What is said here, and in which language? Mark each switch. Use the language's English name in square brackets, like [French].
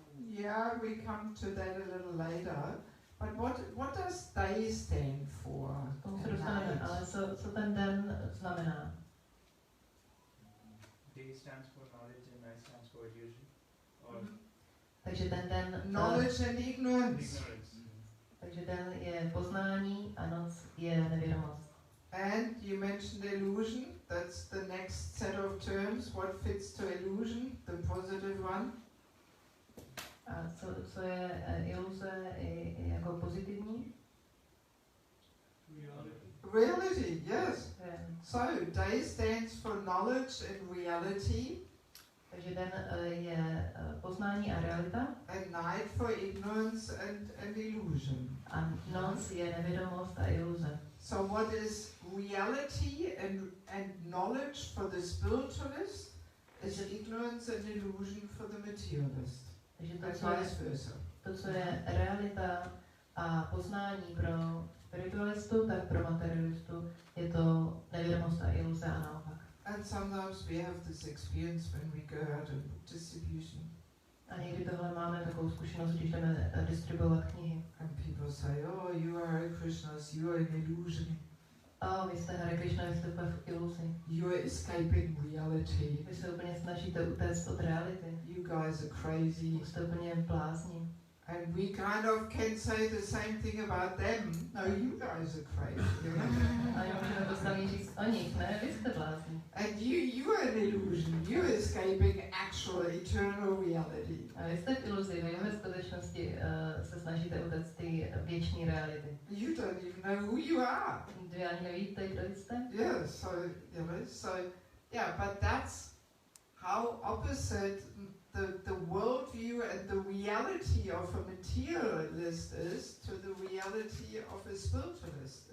[English] Yeah, we come to that a little later. But what does day stand for? [Czech] Tomu se dostaneme, ale co ten den znamená? [English] Day stands for knowledge and night stands for illusion. Or [Czech] Takže ten den... [English] Knowledge and ignorance. [Czech] Takže den je poznání a noc je nevědomost. [English] And you mentioned illusion. That's the next set of terms. What fits to illusion? The positive one. [Czech] A co je iluze jako pozitivní? [English] Reality, yes. Yeah. So, day stands for knowledge and reality. [Czech] Takže den je poznání a realita. [English] And night for ignorance and illusion. [Czech] A noc je nevědomost a iluze. [English] So what is reality and knowledge for the spiritualist is ignorance and illusion for the materialist. [Czech] Takže to, co je realita a poznání pro spiritualistu, tak pro materialistu je to nevědomost a iluze a naopak. [English] And sometimes we have this experience when we go out in book distribution. [Czech] A někdy tohle máme takovou zkušenost, když jdeme distribuovat knihy. [English] And people say, oh, you are a Krishna, you are an illusion. [Czech] vy jste Hare Krishna, vy jste v iluzi. [English] You're escaping reality. [Czech] Vy se úplně snažíte utéct od reality. [English] You guys are crazy. [Czech] Jste úplně blázni. [English] And we kind of can say the same thing about them. No, you guys are crazy. [Czech] A já můžeme to samý říct o nich, ne? Vy jste blázni. [English] And you are an illusion. You're escaping actual eternal reality. [Czech] A vy jste v iluzi, vy ve skutečnosti se snažíte utéct ty věčné reality. [English] You don't even know who you are. [Czech] Vy ani nevíte, kdo jste? [English] Yeah, so but that's how opposite the worldview and the reality of a materialist is to the reality of a spiritualist.